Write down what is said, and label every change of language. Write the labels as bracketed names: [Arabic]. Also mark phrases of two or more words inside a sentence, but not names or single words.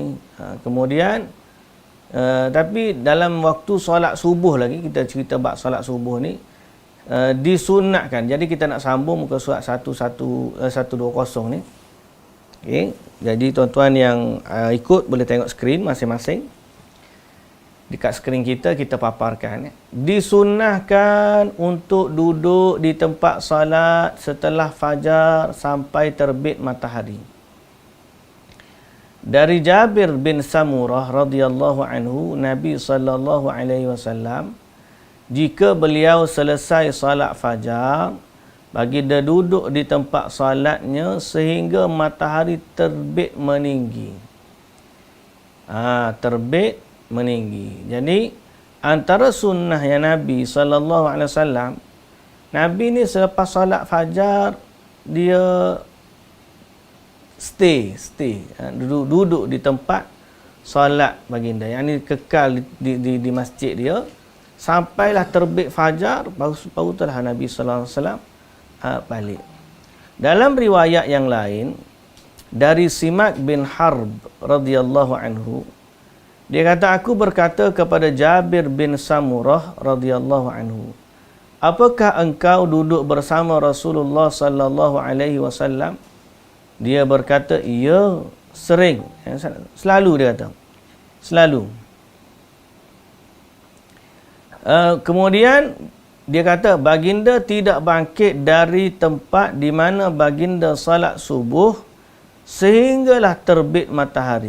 [Malay] Kemudian tapi dalam waktu solat subuh lagi, kita cerita bab solat subuh ni, disunatkan. Jadi kita nak sambung muka surat 120 ni. Okey, jadi tuan-tuan yang ikut boleh tengok skrin masing-masing. Dekat skrin kita paparkan. [Indonesian] Disunahkan untuk duduk di tempat salat setelah fajar sampai terbit matahari. Dari Jabir bin Samurah [Arabic] رضي الله عنه, [Indonesian] Nabi [Arabic] صلى الله عليه وسلم [Indonesian] jika beliau selesai salat fajar, baginda duduk di tempat salatnya sehingga matahari terbit meninggi. [Malay] Terbit meninggi. Jadi antara sunnah yang Nabi [Arabic] صلى الله عليه وسلم, [Malay] Nabi ni selepas salat fajar dia stay duduk di tempat solat baginda, yang ni kekal di masjid dia sampailah terbit fajar, baru telah Nabi [Arabic] صلى الله عليه وسلم [Malay] balik. Dalam riwayat yang lain dari Simak bin Harb [Arabic] رضي الله عنه, [Malay] dia kata, aku berkata kepada Jabir bin Samurah [Arabic] رضي الله عنه, [Malay] apakah engkau duduk bersama Rasulullah [Arabic] صلى الله عليه وسلم? [Malay] Dia berkata, ya, sering. Selalu dia kata. Selalu. Kemudian dia kata, baginda tidak bangkit dari tempat di mana baginda salat subuh sehinggalah terbit matahari.